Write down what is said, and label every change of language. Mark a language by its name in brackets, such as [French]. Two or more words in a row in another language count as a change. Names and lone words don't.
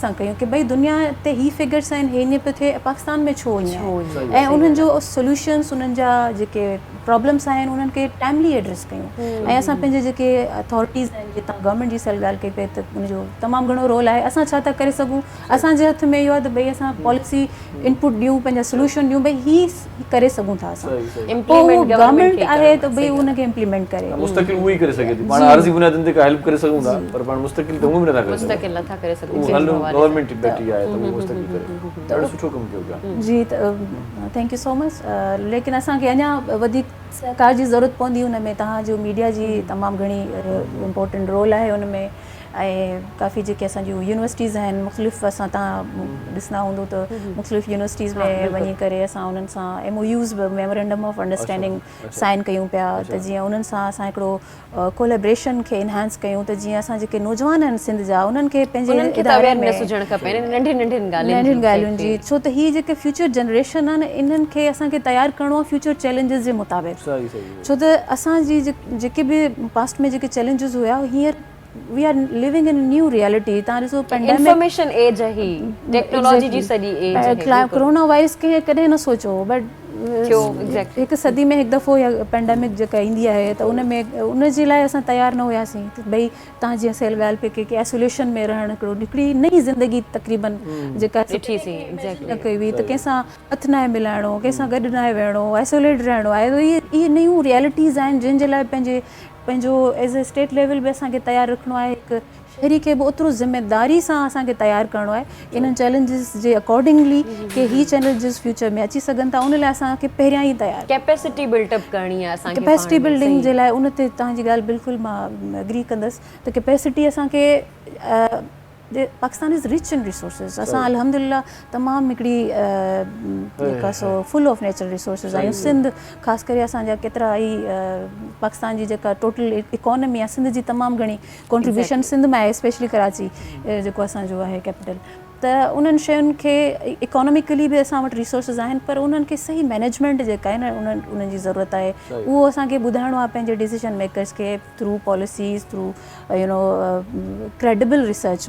[Sindhi] सां कयूं की भई दुनिया ते ही फिगर्स आहिनि हे ईअं पियो थिए पाकिस्तान में छो ईअं ऐं उन्हनि जो सोल्यूशन्स उन्हनि जा जेके प्रॉब्लम्स आहिनि उन्हनि खे [English] timely address [Sindhi] कयूं ऐं असां पंहिंजे जेके अथॉरिटीज़ आहिनि जितां गवर्नमेंट जी ॻाल्हि कई पई त उनजो तमामु घणो रोल आहे, असां छा था करे सघूं, असांजे हथ में इहो आहे त भई असां [English] policy input [Sindhi] ॾियूं, पंहिंजा सोल्यूशन ॾियूं, भई ही करे सघूं था असां। पोइ गवर्नमेंट आहे त भई उनखे इम्प्लीमेंट करे, मुस्तकिल उहो ई करे सघे थी, पाण आरज़ी बुनियादनि ते का हेल्प करे सघूं था, पर पाण मुस्तकिल त उहो बि नथा करे सघूं। गवर्नमेंट बैठी आहे त उहो मुस्तकिल करे ॾाढो सुठो कमु कयो पिया। जी, त [English] thank you so much. [Sindhi] लेकिन असांखे अञा वधीक सरकार जी ज़रूरत पवंदी हुन में, तव्हांजो मीडिया जी तमामु घणी इम्पोर्टेंट रोल आहे हुन में, ऐं काफ़ी जेके असांजियूं यूनिवर्सिटीज़ आहिनि मुख़्तलिफ़, असां तव्हां ॾिसंदा हूंदो त मुख़्तलिफ़ यूनिवर्सिटीज़ में वञी करे असां उन्हनि सां [English] MOUs memorandum of understanding sign [Sindhi] कयूं पिया, त जीअं उन्हनि सां असां हिकिड़ो कोलेब्रेशन खे इनहांस कयूं, त जीअं असां जेके नौजवान आहिनि सिंध जा उन्हनि खे पंहिंजे इदारे में नंढियुनि ॻाल्हियुनि जी, छो त हीअ जेके [English] future generation [Sindhi] आहिनि इन्हनि खे असांखे तयारु करिणो आहे [English] future challenges [Sindhi] जे मुताबिक़, छो त असांजी जेके बि पास्ट में जेके चैलेंजिस हुया हींअर [English] we are living in a new reality। [Sindhi] तव्हां ॾिसो पेंडेमिक [English] information age [Sindhi] है ही, टेक्नोलॉजी जी सॼी एज है। कोरोना वायरस खे कॾहिं न सोचो, बट हिकु सदी में हिकु दफ़ो या पेंडेमिक जेका ईंदी आहे त उन में उन जे लाइ असां तयारु न हुयासीं, त भई तव्हां जीअं सेल ॻाल्हि पे की आइसोलेशन में रहणु, हिकिड़ी नई ज़िंदगी तक़रीबन जेका न कई हुई, त कंहिंसां हथु न आहे मिलाइणो, कंहिंसां गॾु न आहे वेहणो, आइसोलेट रहणो आहे, त इहे नयूं रियलिटीज़ आहिनि जंहिंजे लाइ पंहिंजो [English] as a state level [Sindhi] बि असांखे तयारु रखिणो आहे, हिकु शहरी खे बि ओतिरो ज़िम्मेदारी सां असांखे तयारु करिणो आहे इन्हनि चैलेंजिस जे अकॉर्डिंगली की ही चैलेंजिस फ्यूचर में अची सघनि था, उन लाइ असांखे पहिरियां ई तयारु [English] capacity buildup [Sindhi] करणी आहे असांखे। [English] capacity building [Sindhi] जे लाइ उन ते तव्हांजी ॻाल्हि बिल्कुलु मां एग्री कंदसि, त कैपेसिटी असांखे [English] Pakistan is rich in resources, [Sindhi] असां अल्हम्दुलिल्लाह तमामु हिकिड़ी जेका [English] so full of natural resources [Sindhi] आहियूं। सिंध ख़ासि करे असांजा केतिरा ई पाकिस्तान जी जेका टोटल इकोनॉमी आहे सिंध जी तमामु घणी कॉन्ट्रीब्यूशन सिंध में आहे, स्पेशली कराची जेको असांजो आहे कैपिटल, त उन्हनि शयुनि खे इकोनॉमिकली बि असां वटि रिसोर्सिस आहिनि, पर उन्हनि खे सही मैनेजमेंट जेका आहे न उन्हनि जी ज़रूरत आहे, उहो असांखे ॿुधाइणो आहे पंहिंजे [English] decision makers [Sindhi] खे [English] through policies, through credible research.